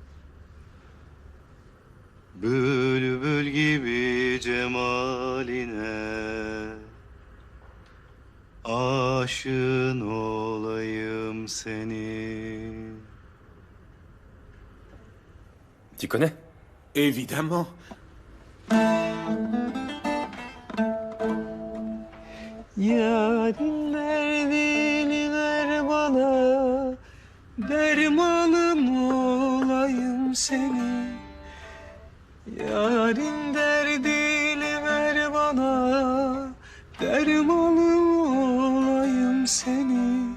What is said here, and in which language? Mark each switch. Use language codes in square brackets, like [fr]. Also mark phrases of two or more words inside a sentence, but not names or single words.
[tr] Bülbül gibi cemaline, aşığın olayım senin. [fr] Tu connais? Évidemment. [tr] Yarim derdini ver bana, dermanım olayım senin. Yarim derdini ver bana, dermanım olayım senin.